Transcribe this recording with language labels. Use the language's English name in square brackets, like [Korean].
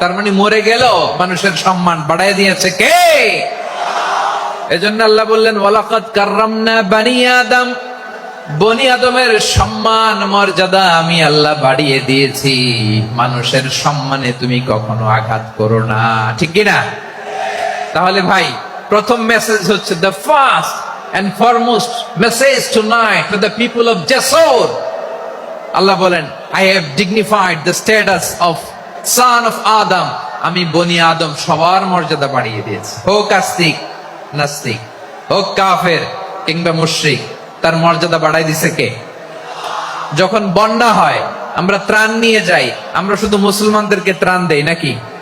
[Bangla] তার মানে মরে গেল মানুষের সম্মান বাড়ায় দিয়েছে কে? এজন্য আল্লাহ বললেন, [Arabic] ওয়ালাকাদ কাররামনা বানি আদম, [Bangla] বনি আদমের সম্মান মর্যাদা আমি আল্লাহ বাড়িয়ে দিয়েছি। মানুষের সম্মানে তুমি কখনো আঘাত করো না, ঠিক কি না? তাহলে ভাই, প্রথম মেসেজ হচ্ছে, [English] The first and foremost message tonight to the people of Jasor. [Bangla] আল্লাহ বলেন, [English] I have dignified the status of son of Adam. [Bangla] আমি বনি আদম সবার মর্যাদা বাড়িয়ে দিয়েছি। হোক আস্তিক নাস্তিক, হোক কাফের কিংবা মুশরিক, তার মর্যাদা বাড়াই দিছে কে? যখন বন্যা হয় আমরা ত্রাণ নিয়ে যাই, আমরা শুধু মুসলমানদেরকে ত্রাণ দেই নাকি?